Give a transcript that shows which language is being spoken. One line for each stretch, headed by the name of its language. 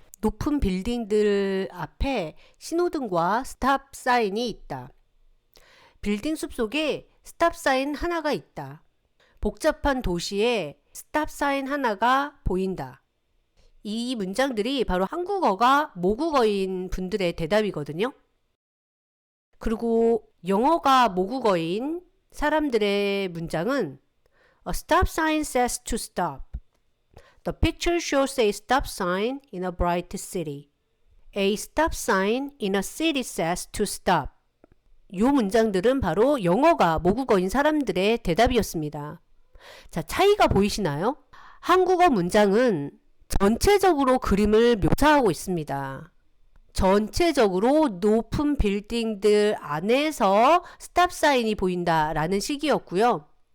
Korean: 높은 빌딩들 앞에 신호등과 스탑 사인이 있다. 빌딩 숲속에 스탑 사인 하나가 있다. 복잡한 도시에 스탑 사인 하나가 보인다. 이 문장들이 바로 한국어가 모국어인 분들의 대답이거든요. 그리고 영어가 모국어인 사람들의 문장은
English: A stop sign says to stop. The picture shows a stop sign in a bright city. A stop sign in a city says to stop.
Korean: 이 문장들은 바로 영어가 모국어인 사람들의 대답이었습니다. 자, 차이가 보이시나요? 한국어 문장은 전체적으로 그림을 묘사하고 있습니다. 전체적으로 높은 빌딩들 안에서 스탑 사인이 보인다라는 식이었고요.